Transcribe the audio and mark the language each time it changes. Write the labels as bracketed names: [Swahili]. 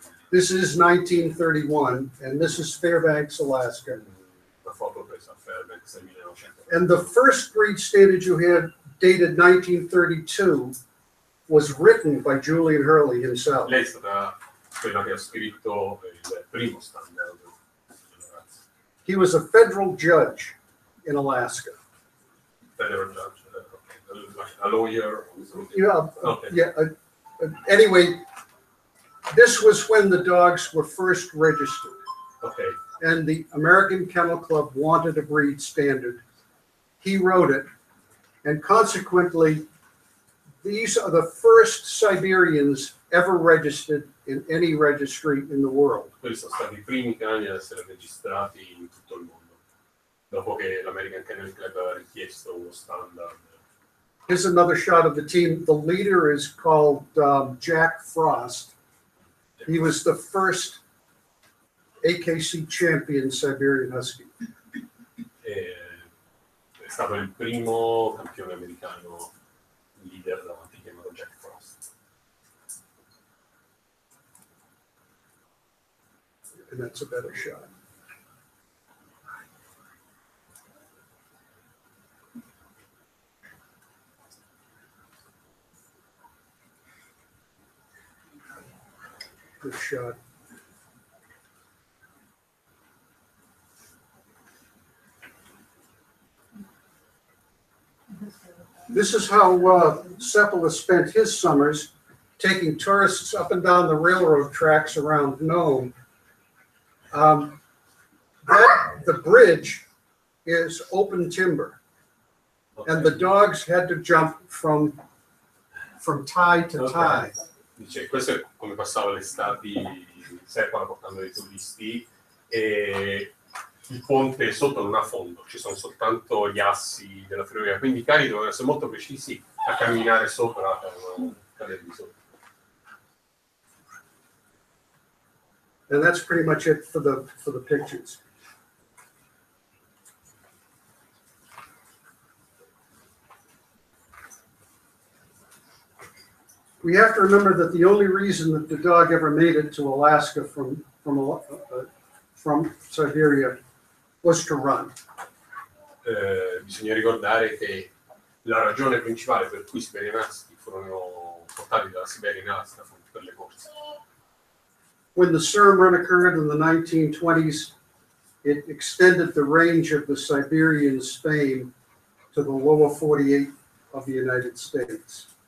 [English] This is 1931, and this is Fairbanks, Alaska. [Italian] Una foto presa a Fairbanks nel 1900. [English] And the first breed standard you had, dated 1932, was written by Julian Hurley himself. [Italian] Lei è stata quella che ha scritto il primo standard. [English] He was a federal judge in Alaska. Federal judge, a lawyer. Yeah, Okay. yeah. Anyway, this was when the dogs were first registered, Okay. and the American Kennel Club wanted a breed standard. He wrote it, and consequently, these are the first Siberians ever registered in any registry in the world. [Italian] Questi sono stati i primi cani ad essere registrati in tutto il mondo, dopo che l'American Kennel Club aveva richiesto uno standard. [English] Here's another shot of the team. The leader is called Jack Frost. He was the first AKC champion Siberian Husky. [Italian] È stato il primo campione americano leader davanti, chiamato Jack Frost. [English] And that's a better shot. Good shot. This is how Seppala spent his summers, taking tourists up and down the railroad tracks around Nome. The bridge is open timber, and the dogs had to jump from tie to tie. [Italian] Dice, questo è come passava l'estate in Seppala portando dei turisti, e il ponte sotto non ha fondo, ci sono soltanto gli assi della ferrovia, quindi i cani dovevano essere molto precisi a camminare sopra per non cadere di sotto. [English] And that's pretty much it for the pictures. We have to remember that the only reason that the dog ever made it to Alaska from Siberia was to run. [Italian] Bisogna ricordare che la ragione principale per cui i Siberians furono portati dalla Siberia in Alaska fu per le corse. [English] When the Serm run occurred in the 1920s, it extended the range of the Siberians' fame to the lower 48 of the United States.